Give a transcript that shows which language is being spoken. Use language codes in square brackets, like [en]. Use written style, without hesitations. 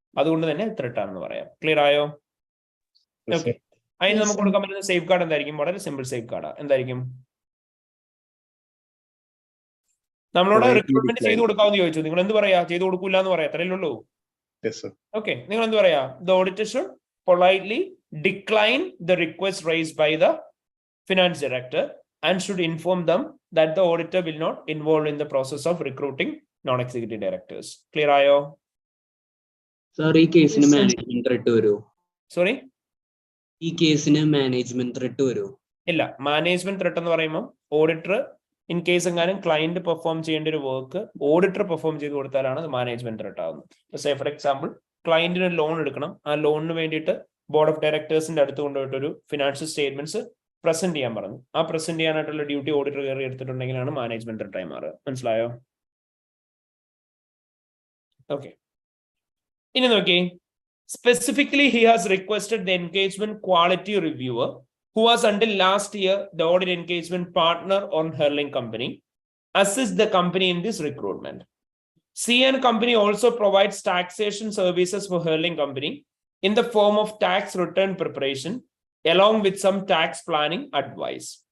[ml] അതുകൊണ്ട് തന്നെ ത്രെട്ട് ആണെന്ന് പറയാം. ക്ലിയർ ആയോ? ഓക്കെ. അതിന് നമുക്ക് കൊടുക്കാൻ പറ്റുന്ന സേഫ് ഗാർഡ് എന്തായിരിക്കും? വളരെ സിമ്പിൾ സേഫ് ഗാർഡാ. എന്തായിരിക്കും? നമ്മളോട് റിക്രൂട്ട്മെന്റ് ചെയ്ത് കൊടുക്കാമെന്ന് ചോദിച്ചു. നിങ്ങൾ എന്ത് പറയാ? ചെയ്ത് കൊടുക്കൂല എന്ന് പറയാം. അത്രയല്ലേ ഉള്ളൂ. Okay, നിങ്ങൾ എന്ത് പറയാ? [en] The auditor should politely decline the request raised by the finance director and should inform them that the auditor will not involve in the process of recruiting non-executive directors. Clear ayo? [ml] Sir, ഈ കേസിന് management threat വരുമോ? [en] Sorry? [ml] ഈ കേസിന് management threat വരുമോ? ഇല്ല. Management threat എന്ന് പറയുമ്പോൾ auditor in case എങ്ങാനും ക്ലയന്റ് പെർഫോം ചെയ്യേണ്ട ഒരു വർക്ക് ഓഡിറ്റർ പെർഫോം ചെയ്ത് കൊടുത്താലാണ് മാനേജ്മെന്റ് ത്രെട്ട് ആവുന്നത്. [en] say for example, [ml] ക്ലയന്റിന് ലോൺ എടുക്കണം. ആ ലോണിന് വേണ്ടിയിട്ട് ബോർഡ് ഓഫ് ഡയറക്ടേഴ്സിന്റെ അടുത്ത് കൊണ്ടുപോയിട്ട് ഒരു ഫിനാൻഷ്യൽ സ്റ്റേറ്റ്മെന്റ്സ് പ്രസന്റ് ചെയ്യാൻ പറഞ്ഞു. ആ പ്രസന്റ് ചെയ്യാനായിട്ടുള്ള ഡ്യൂട്ടി ഓഡിറ്റർ കയറി എടുത്തിട്ടുണ്ടെങ്കിലാണ് മാനേജ്മെന്റ് ത്രെട്ട് ആയി മാറുക. മനസ്സിലായോ? ഓക്കെ. ഇനി നോക്കി, [en] Specifically he has requested the engagement quality reviewer who was until last year the audit engagement partner on Herling Company, assist the company in this recruitment. CN Company also provides taxation services for Herling Company in the form of tax return preparation along with some tax planning advice.